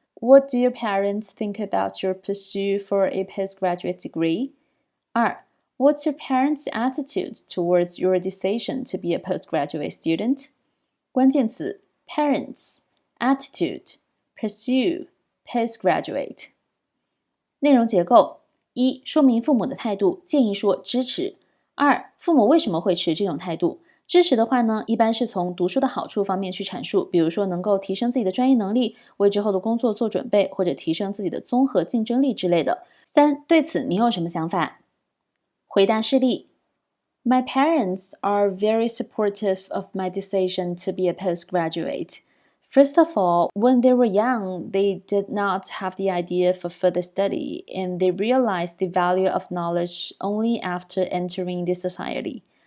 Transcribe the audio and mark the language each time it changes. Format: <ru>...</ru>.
<en>What do your parents think about your pursuit for a postgraduate degree? 2. What's your parents' attitude towards your decision to be a postgraduate student?</en> <zh>关键词</zh> <en>parents, attitude, pursue, postgraduate.</en> <zh>内容结构 1. 说明父母的态度，建议说支持。 2. 父母为什么会持这种态度？支持的话呢，一般是从读书的好处方面去阐述，比如说能够提升自己的专业能力，为之后的工作做准备，或者提升自己的综合竞争力之类的。 3. 对此你有什么想法？回答事例</zh> <en>My parents are very supportive of my decision to be a postgraduate. First of all, when they were young, they did not have the idea for further study, and they realized the value of knowledge only after entering the society.</en>